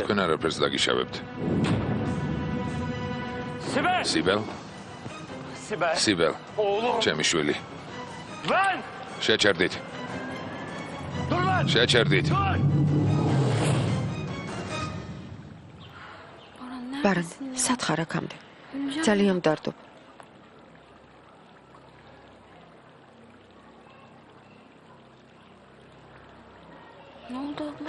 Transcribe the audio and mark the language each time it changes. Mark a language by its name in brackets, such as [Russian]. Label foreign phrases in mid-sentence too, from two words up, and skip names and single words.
[Georgian] თქვენ არაფერს დაგიშავებთ. [Turkish] Sibel! [Georgian] სიბელ, [Turkish] Sibel! [Georgian] სიბელ, [Turkish] Oğlum! [Georgian] ჩემი შვილი. [Turkish] Lan! [Georgian] შეჩერდით. [Turkish] Dur lan! [Georgian] შეჩერდით. [Turkish] Dur! Baran [Georgian] ბარან, [Turkish] neredesin ya? [Georgian] სათხარ აქამდე. [Turkish] Öleceğim. [Georgian] ძალიან მდარდობ. [Turkish] Ne oldu abla?